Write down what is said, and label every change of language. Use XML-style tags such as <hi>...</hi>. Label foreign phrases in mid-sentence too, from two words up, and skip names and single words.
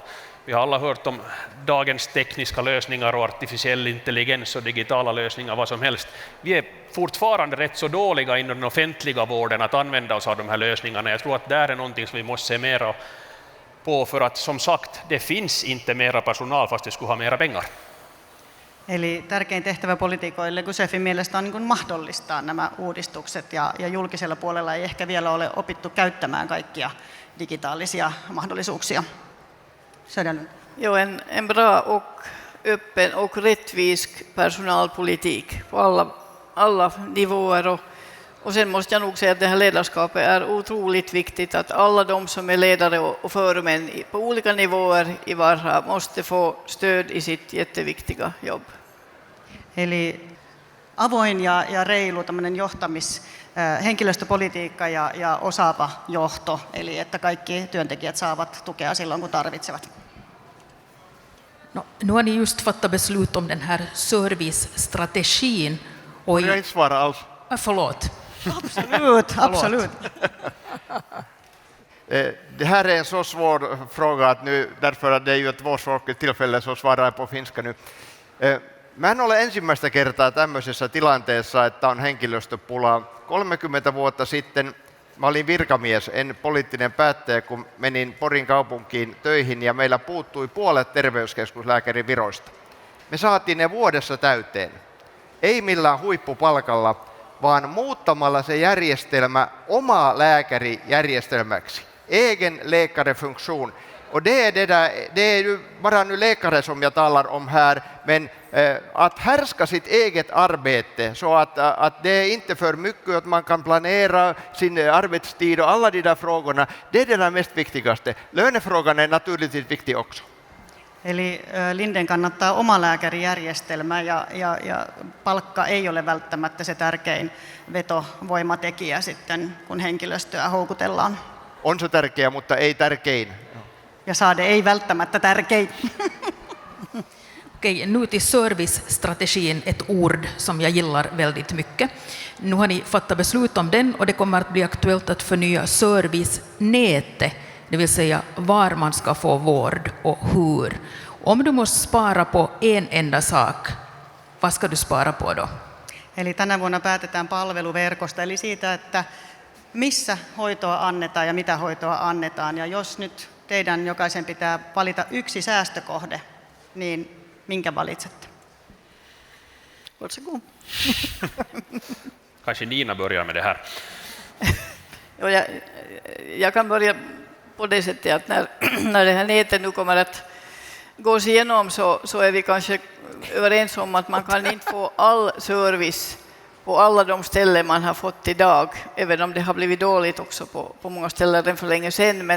<sv>Vi har alla hört om dagens tekniska lösningar och artificiell intelligens och digitala lösningar, vad som helst. Vi är fortfarande rätt så dåliga inom den offentliga vården att använda oss av de här lösningarna. Jag tror att det är någonting som vi måste se mer på, för att som sagt, det finns inte mera personal fast det skulle ha mera pengar.</sv> <fi>Eli tärkein tehtävä poliitikoille Gusefin mielestä on niin kuin mahdollistaa nämä uudistukset, ja julkisella puolella ei ehkä vielä ole opittu käyttämään kaikkia digitaalisia mahdollisuuksia.</fi> <sv>Söderlund. Jo, en bra och öppen och rättvis personalpolitik på alla nivåer. Och sen måste jag nog säga att det här ledarskapet är otroligt viktigt, att alla de som är ledare och förmän på olika nivåer i Varha måste få stöd i sitt jätteviktiga jobb.</sv> <fi>Eli avoin ja reilu tämmöinen henkilöstöpolitiikka ja osaava johto, eli että kaikki työntekijät saavat tukea silloin, kun tarvitsevat.</fi> <sv>No, nu har ni just fattat beslut om den här servicestrategin. Och Jag inte svara alls. Förlåt. Absolut. Det här är en så svår fråga att nu, därför att det är ju ett tvåspråkigt tillfälle, så svarar jag på finska nu.</sv> <fi>Mä en ole ensimmäistä kertaa tämmöisessä tilanteessa, että on henkilöstöpula. 30 vuotta sitten mä olin virkamies, en poliittinen päättäjä, kun menin Porin kaupunkiin töihin ja meillä puuttui puolet terveyskeskuslääkärin viroista. Me saatiin ne vuodessa täyteen. Ei millään huippupalkalla, vaan muuttamalla se järjestelmä omaa lääkärijärjestelmäksi.</fi> <sv>Egen läkarefunktion. Och det är ju bara nu läkare som jag talar om här, men att härska sitt eget arbete så att det är inte för mycket, att man kan planera sin arbetstid och alla de där frågorna, det är det där mest viktigaste. Lönefrågan är naturligtvis viktig också.</sv> <fi>Eli Linden kannattaa omalääkärijärjestelmää ja palkka ei ole välttämättä se tärkein vetovoimatekijä sitten, kun henkilöstöä houkutellaan. On se tärkeä, mutta ei tärkein. Ja saade ei välttämättä tärkein.</fi> <sv>Okej, nu till servicestrategin, ett ord som jag gillar väldigt mycket. Nu har ni fattat beslut om den och det kommer att bli aktuellt att förnya servicenätet, det vill säga var man ska få vård och hur. Om du måste spara på en enda sak, vad ska du spara på då?</sv> <fi>Eli tänä vuonna päätetään palveluverkosta, eli siitä, että missä hoitoa annetaan ja mitä hoitoa annetaan. Ja jos nyt teidän jokaisen pitää valita yksi säästökohde, niin minkä valitsette?</fi> <sv>Varsågod. Kanske Nina börjar med det här. Jag kan börja på det sättet att när det här nätet nu kommer att gås igenom så är vi kanske överens om att man kan inte få all service på alla de ställen man har fått idag, även om det har blivit dåligt också på många ställen redan för länge sedan.</sv>